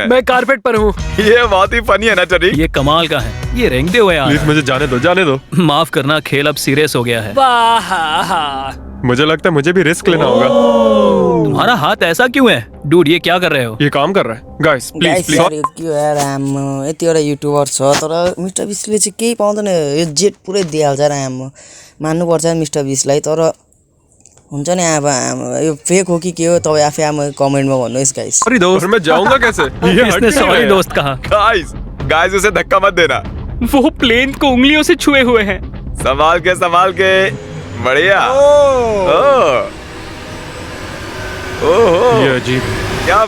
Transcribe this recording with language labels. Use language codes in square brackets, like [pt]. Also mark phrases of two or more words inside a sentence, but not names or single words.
[hi] मैं कारपेट पर हूँ। ये बहुत ही फनी है ना टरी? ये कमाल का है। ये रेंगते हुए आ प्लीज रहा मुझे जाने दो, जाने दो। है। माफ करना, खेल अब सीरियस हो गया है। वाह, मुझे लगता है मुझे भी रिस्क लेना होगा। तुम्हारा हाथ ऐसा क्यों है? डूड, ये क्या कर रहे हो? ये काम कर रहा है। [en] guys please [hi] गाइस प्लीज। यार [ne] यो के हो यार, यतिवटा युट्युबर छ तर मिस्टर बिस्टले चाहिँ केही पाउँदैन। यो जेट पुरै दिइहाल्छ र मान्नुपर्छ मिस्टर बिस्टलाई। तर हुन्छ नि अब यो फेक हो कि के हो, तपाईँ आफै कमेन्टमा भन्नुहोस् गाइस। [hi] सॉरी दोस्त, मैं जाऊंगा कैसे? ये हट इसने क्यों सॉरी रहा है? दोस्त कहा। गाइस उसे धक्का मत देना। वो प्लेन को उंगलियों से छुए हुए हैं। संभाल के। बढ़िया। ओह, ये अजीब है, क्या बात